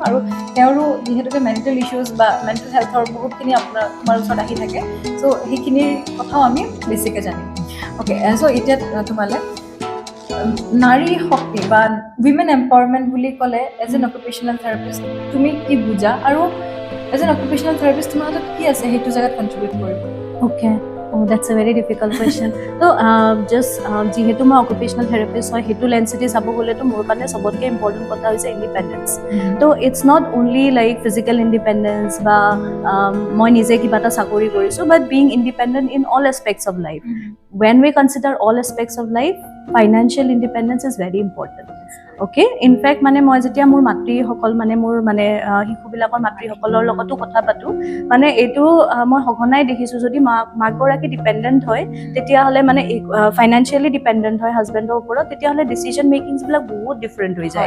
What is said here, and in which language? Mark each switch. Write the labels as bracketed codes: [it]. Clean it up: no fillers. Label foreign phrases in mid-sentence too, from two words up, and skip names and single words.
[as] আৰু তেওঁৰো যিহেতুকে [en] mental issues [as] বা [en] mental healthৰ [as] বহুতখিনি তোমাৰ ওচৰত আহি থাকে, চ' সেইখিনিৰ কথাও আমি বেছিকৈ জানিম। অ'কে, চ' এতিয়া তোমালৈ নাৰী শক্তি বা [en] women empowerment [as] বুলি ক'লে [en] as an occupational therapist [as] তুমি কি বুজা, আৰু [en] as an occupational therapist [as] তোমাৰ হাতত কি আছে সেইটো জেগাত কণ্ট্ৰিবিউট কৰিব? Okay. [en] Oh, that's a very difficult question. So, just [as] যিহেতু মই [en] occupational therapist [as] হয়, সেইটো লেন্সেদি চাব গ'লেতো মোৰ কাৰণে চবতকৈ ইম্পৰ্টেণ্ট কথা হৈছে ইণ্ডিপেণ্ডেঞ্চ। [en] তো it's not only like physical independence [as] বা মই নিজে কিবা এটা চাকৰি কৰিছোঁ, [en] but being independent in all aspects of life. When we consider all aspects of life, financial independence is very important. okay, in fact [as] মানে মই যেতিয়া মোৰ মাতৃসকল মানে মোৰ মানে শিশুবিলাকৰ মাতৃসকলৰ লগতো কথা পাতোঁ, মানে এইটো মই সঘনাই দেখিছোঁ, যদি মাকগৰাকী ডিপেণ্ডেণ্ট হয় তেতিয়াহ'লে মানে [en] financially dependent [as] হয় হাজবেণ্ডৰ ওপৰত, তেতিয়াহ'লে [en] decision makingsবিলাক [as] বহুত ডিফাৰেণ্ট হৈ যায়।